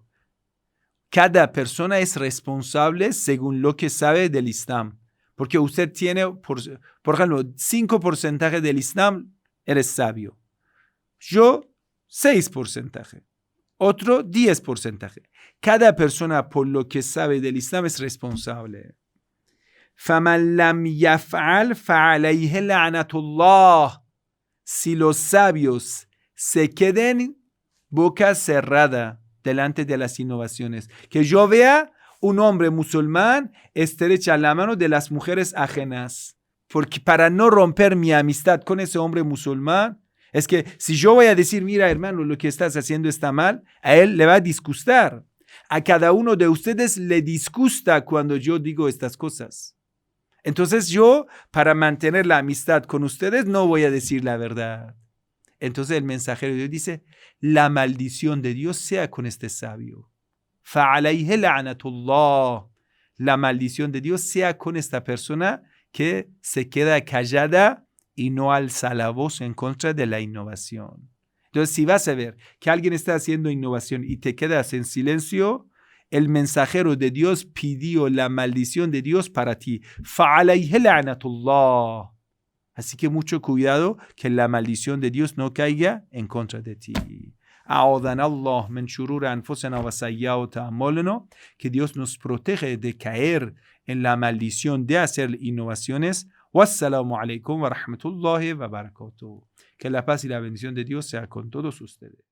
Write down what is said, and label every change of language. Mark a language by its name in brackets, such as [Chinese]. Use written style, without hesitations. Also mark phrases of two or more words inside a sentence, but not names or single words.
[Spanish] Cada persona es responsable según lo que sabe del Islam. Porque usted tiene, por ejemplo, 5% del Islam, eres sabio. Yo, 6%. Otro, 10%. Cada persona, por lo que sabe del Islam, es responsable. [Arabic] فَمَنْ لَمْ يَفْعَلْ فَعَلَيْهِ لَعْنَةُ اللَّهِ. [Spanish] Si los sabios se queden boca cerrada delante de las innovaciones, que yo vea un hombre musulmán estrecha la mano de las mujeres ajenas, porque para no romper mi amistad con ese hombre musulmán, es que si yo voy a decir, mira hermano, lo que estás haciendo está mal, a él le va a disgustar. A cada uno de ustedes le disgusta cuando yo digo estas cosas. Entonces yo, para mantener la amistad con ustedes, no voy a decir la verdad. Entonces el mensajero de Dios dice, la maldición de Dios sea con este sabio. [Arabic] فَعَلَيْهِ لَعْنَةُ اللَّهِ. [Spanish] La maldición de Dios sea con esta persona que se queda callada y no alza la voz en contra de la innovación. Entonces, si vas a ver que alguien está haciendo innovación y te quedas en silencio, el mensajero de Dios pidió la maldición de Dios para ti. [Arabic] فَعَلَيْهِ لَعْنَةُ اللَّهِ. [Spanish] Así que mucho cuidado que la maldición de Dios no caiga en contra de ti. [Arabic] أعوذنا الله من شرور أنفسنا وسيئات أعمالنا. [Spanish] Que Dios nos protege de caer en la maldición de hacer innovaciones. [Arabic] والسلام عليكم ورحمة الله وبركاته. [Spanish] Que la paz y la bendición de Dios sea con todos ustedes.